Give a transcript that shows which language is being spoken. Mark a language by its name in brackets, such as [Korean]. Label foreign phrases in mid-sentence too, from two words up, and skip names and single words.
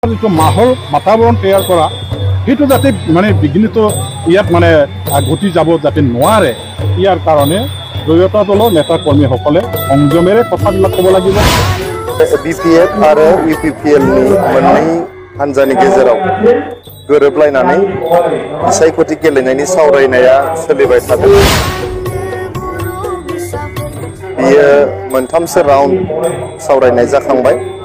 [Assamese] যিটো মাহৰ বাতাবৰণ তৈয়াৰ কৰা সেইটো যাতে মানে বিঘ্নিত ইয়াত মানে ঘটি যাব যাতে নোৱাৰে ইয়াৰ কাৰণে দুয়োটা দলৰ নেতা কৰ্মীসকলে সংযমেৰে কথাবিলাক ক'ব লাগিব। [Bodo] BPF आरो UPPL नि मोननै हानजानि गेजेराव गोरोबलायनानै बिसायख'थि गेलेनायनि सावरायनाया सोलिबाय थादों। बियो मोनथामसो राउन्ड सावरायनाय जाखांबाय।